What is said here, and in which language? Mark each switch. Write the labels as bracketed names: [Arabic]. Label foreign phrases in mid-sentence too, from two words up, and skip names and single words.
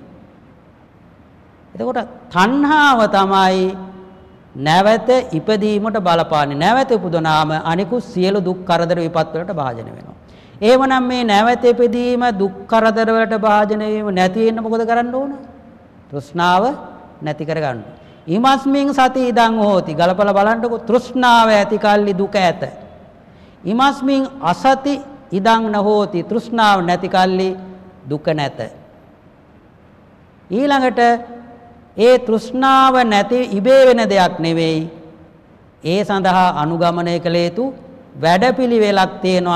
[Sinhala] එතකොට තණ්හාව තමයි නැවත ඉපදීමට බලපාන්නේ. නැවත උපදනාම අනිකුත් සියලු දුක් කරදර විපත් වලට භාජන වෙනවා. එහෙමනම් මේ නැවත ඉපදීම දුක් කරදර වලට භාජන වීම නැති වෙන්න මොකද කරන්න ඕන? තෘෂ්ණාව නැති කරගන්න. [Pali] ඉමස්මින් සති ඉදං හෝති. [Sinhala] ගලපලා බලන්නකො තෘෂ්ණාව ඇති කල්ලි දුක ඇත. [Pali] ඉමස්මින් අසති ඉදං නහෝති. [Sinhala] තෘෂ්ණාව නැති කල්ලි දුක නැත. ඊළඟට ඒ තෘෂ්ණාව නැති ඉබේ වෙන දෙයක් නෙවෙයි. ඒ සඳහා අනුගමනය කළ යුතු වැඩපිළිවෙලක් තියෙනවා.